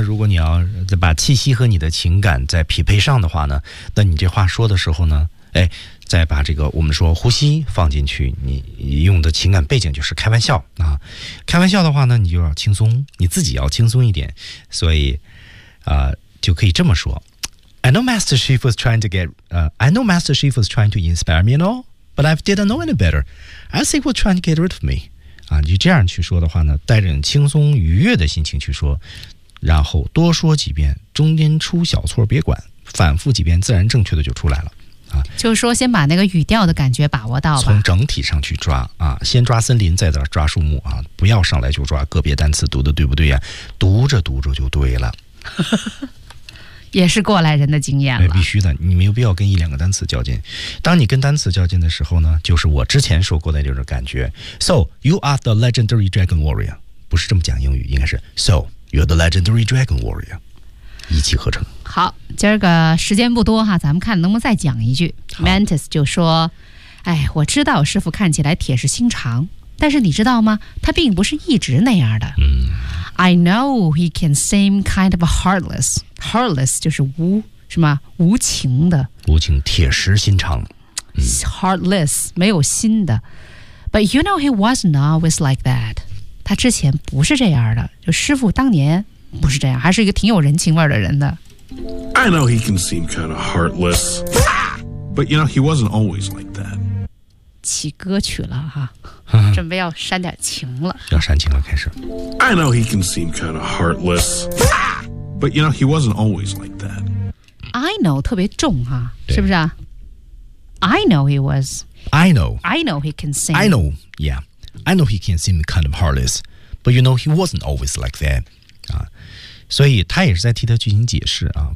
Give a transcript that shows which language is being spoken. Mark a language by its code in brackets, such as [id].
[zh] 如果你要把气息和你的情感再匹配上的话呢，那你这话说的时候呢，哎，再把这个我们说呼吸放进去，你用的情感背景就是开玩笑啊。开玩笑的话呢，你就要轻松，你自己要轻松一点，所以就可以这么说。 [en] I know Master Shifu was trying to inspire me and all, but I didn't know any better. I think he was trying to get rid of me. [zh] 啊，你这样去说的话呢，带着轻松愉悦的心情去说，然后多说几遍，中间出小错别管，反复几遍，自然正确的就出来了。啊，就是说先把那个语调的感觉把握到了，从整体上去抓啊，先抓森林，再抓树木啊，不要上来就抓个别单词读的对不对呀？读着读着就对了。也是过来人的经验了，必须的，你没有必要跟一两个单词较劲。当你跟单词较劲的时候呢，就是我之前说过的这种感觉。 [en] So you are the legendary dragon warrior， [zh] 不是这么讲英语，应该是 [en] So you're the legendary dragon warrior， [zh] 一气呵成。好，今儿个时间不多哈，咱们看能不能再讲一句。 Mantis 就说：“哎，我知道师傅看起来铁石心肠，但是你知道吗？他并不是一直那样的。” [en] I know he can seem kind of heartless. [zh] Heartless 就是无什么无情的，无情，铁石心肠。 Heartless 没有心的。 [en] But you know he wasn't always like that. [zh] 他之前不是这样的，就师父当年不是这样，还是一个挺有人情味的人的。 [en] I know he can seem kind of heartless. But you know he wasn't always like that. [zh] 起歌曲了哈。准备要煽点情了，要煽情了，开始。 [en] I know he can seem kind of heartless, but you know he wasn't always like that. I know [zh] 特别重哈，是不是啊 [en] ？I know he was. I know. I know he can seem. I know, yeah. I know he can seem kind of heartless, but you know he wasn't always like that. [zh] 啊，所以他也是在替他进行解释啊。